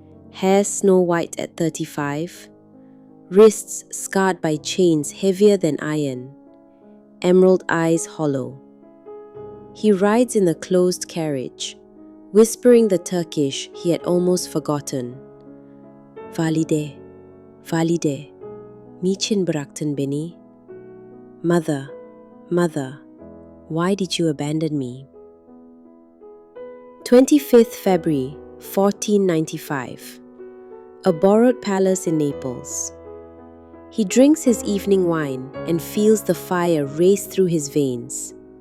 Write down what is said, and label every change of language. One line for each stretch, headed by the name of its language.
English: Hair snow white at 35, wrists scarred by chains heavier than iron, emerald eyes hollow. He rides in a closed carriage, whispering the Turkish he had almost forgotten.
Turkish: "Valide, Valide, niçin bıraktın beni?
English: Mother, Mother, why did you abandon me?" 25th February 1495. A borrowed palace in Naples. He drinks his evening wine and feels the fire race through his veins.